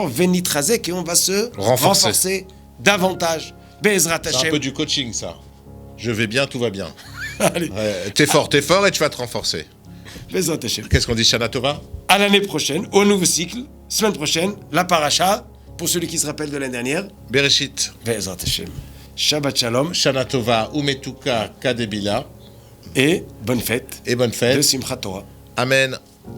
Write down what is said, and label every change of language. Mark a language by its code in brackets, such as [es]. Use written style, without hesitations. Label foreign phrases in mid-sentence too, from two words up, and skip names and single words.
[he] ונתחזק [fr] et on va se renforcer davantage. Be'ezrat C'est un Hashem. peu du coaching, ça. Je vais bien, tout va bien. Allez, T'es fort et tu vas te renforcer. [he] בעזרת השם. [fr] Qu'est-ce qu'on dit, [he] שנה טובה? [fr] À l'année prochaine, au nouveau cycle, semaine prochaine, la paracha, pour celui qui se rappelle de l'année dernière. Bereshit. [he] בעזרת השם. שבת שלום. שנה טובה ומתוקה קדבילה. [fr] Et bonne fête. Et bonne fête. De Simchat Torah. Amen.